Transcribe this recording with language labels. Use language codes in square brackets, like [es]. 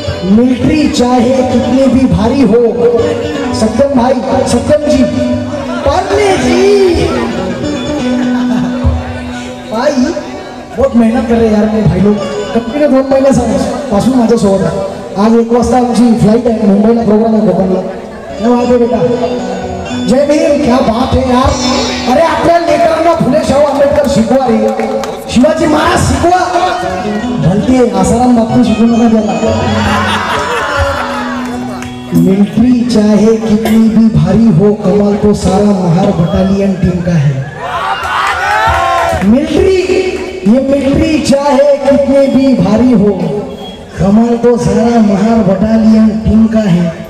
[hi] Military चाहे कितनी भी भारी हो, सत्यम भाई, सत्यम जी, पार्ले जी भाई बहुत मेहनत कर रहे यार मेरे भाई लोग. [mr] कंपनीने 2 महिन्यापासून माझ्यासोबत आहे. आज 1 वाजता आमची फ्लाईट आहे, मुंबईला प्रोग्राम आहे कोकणला. [hi] आगे बेटा जय भीम. क्या बात है यार. [mr] अरे आपल्या लेकरांना फुले शाहू आंबेडकर शिकवा रे, शिवाजी महाराज शिकवा. भलते आसाराम बातमी शिकू नका त्याला. [hi] मिलिट्री चाहे कितनी भी भारी हो, कमाल तो सारा महार बटालियन टीम का है. मिलिट्री चाहे कितनी भी भारी हो, कमाल तो सारा महार बटालियन टीम का है.